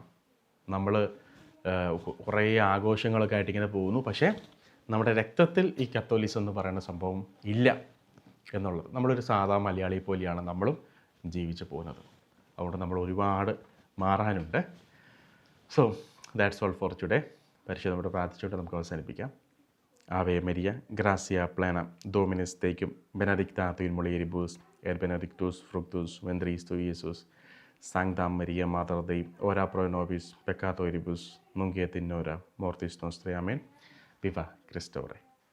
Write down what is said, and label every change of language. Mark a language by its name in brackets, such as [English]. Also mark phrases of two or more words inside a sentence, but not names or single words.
[Malayalam] നമ്മൾ കുറേ ആഘോഷങ്ങളൊക്കെ ആയിട്ട് ഇങ്ങനെ പോകുന്നു, പക്ഷേ നമ്മുടെ രക്തത്തിൽ ഈ കത്തോലിസം എന്ന് പറയുന്ന സംഭവം ഇല്ല എന്നുള്ളത്. നമ്മളൊരു സാധാ മലയാളി പോലെയാണ് നമ്മളും ജീവിച്ചു പോകുന്നത്. അതുകൊണ്ട് നമ്മൾ ഒരുപാട് മാറാനുണ്ട്. [English] so that's all for today. [Malayalam] പരിശുദ്ധയോട് പ്രാർത്ഥിച്ചുകൊണ്ട് നമുക്ക് അവസാനിപ്പിക്കാം. [Latin] Ave Maria, gracia plena, Dominus tecum, benedicta tu in mulieribus, et benedictus fructus ventris tui, Iesus. Sancta Maria, Mater Dei, ora pro nobis peccatoribus, nunc et in hora mortis nostrae. [Spanish] Amen. Viva Christo Rey.